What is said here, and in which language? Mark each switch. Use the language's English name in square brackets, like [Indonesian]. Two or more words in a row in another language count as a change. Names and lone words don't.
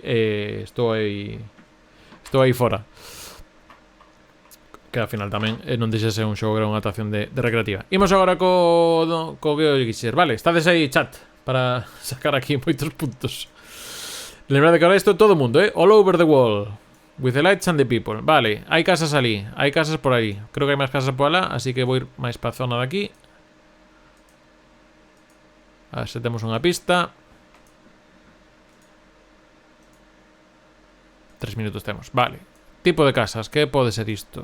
[Galician] Estou aí fora. Que ao final tamén non deixa ser un xogo que era unha atracción de recreativa. Imos agora co Geo Gixer. Vale, estades aí, chat, para sacar aquí moitos puntos. Lembrad que ahora isto todo o mundo, [English] all over the wall. With the lights and the people. [Galician] Vale, hai casas ali, hai casas por aí. Creo que hai máis casas por alá, así que vou ir máis pa zona de aquí. A ver se temos unha pista. 3 minutos temos, vale. Tipo de casas, que pode ser isto?